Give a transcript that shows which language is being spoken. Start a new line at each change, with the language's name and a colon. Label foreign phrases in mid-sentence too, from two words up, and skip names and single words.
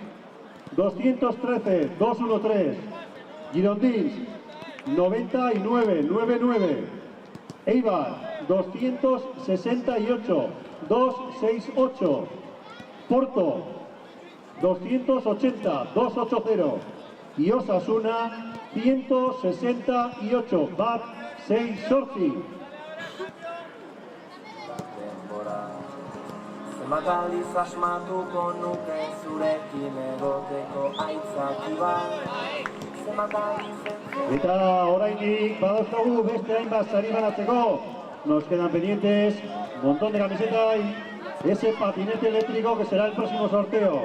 Spanish: 213, 213, Girondins 99, 99, Eibar 268, 268, Porto 280, 280 y Osasuna 168, bat 6 sorti.
Basque: Zenbat aldiz asmatuko nuke zurekin egoteko aitzaki bat. Zenbat aldiz Eta orainik badauzkagu beste hainbat sari banatzeko.
Spanish: Nos quedan pendientes un montón de camisetas y ese patinete eléctrico que será el próximo sorteo.